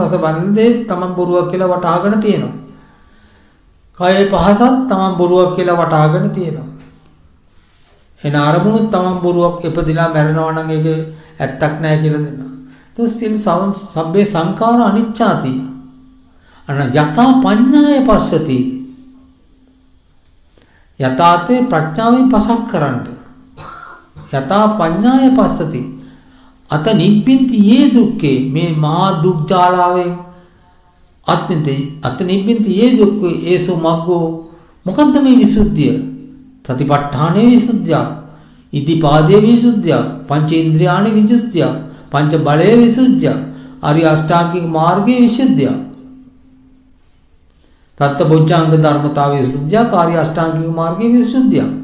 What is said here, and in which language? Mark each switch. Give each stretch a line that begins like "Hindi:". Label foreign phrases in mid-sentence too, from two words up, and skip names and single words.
Sinhala: රස බලන දේත් තමන් බොරුවක් කියලා වටහාගෙන තියෙනවා. කයේ පහසත් තමන් බොරුවක් කියලා වටහාගෙන තියෙනවා. එන අරමුණුත් තමන් බොරුවක් ඉපදිලා මැරෙනවා නම් ඒක ඇත්තක් නැහැ කියලා දෙනවා.
Pali: ඊට සබ්බේ සංඛාර අනිච්චාති. අන යතා පඤ්ඤාය පස්සති.
Sinhala: යතාතේ ප්‍රඥාවෙන් පසක් කරන්න.
Pali: යතා පඤ්ඤාය පස්සති. අත නිබ්බින්ති යේ දුක්ඛේ
Sinhala: මේ මහා දුක් ජාලාවෙන්
Pali: අත නිබ්බින්ති යේ දුක්ඛේ ඒසු මග්ගෝ
Sinhala: මොකද්ද මේ විසුද්ධිය? සතිපට්ඨානේ විසුද්ධිය, ඉදිපාදේ විසුද්ධිය, පංච ඉන්ද්‍රියානි විසුද්ධිය, පංච බලයේ විසුද්ධිය, ආර්ය අෂ්ටාංගික මාර්ගයේ විසුද්ධිය, තත්ත බොජ්ජංග ධර්මතාවයේ විසුද්ධිය, ආර්ය අෂ්ටාංගික මාර්ගයේ විසුද්ධිය.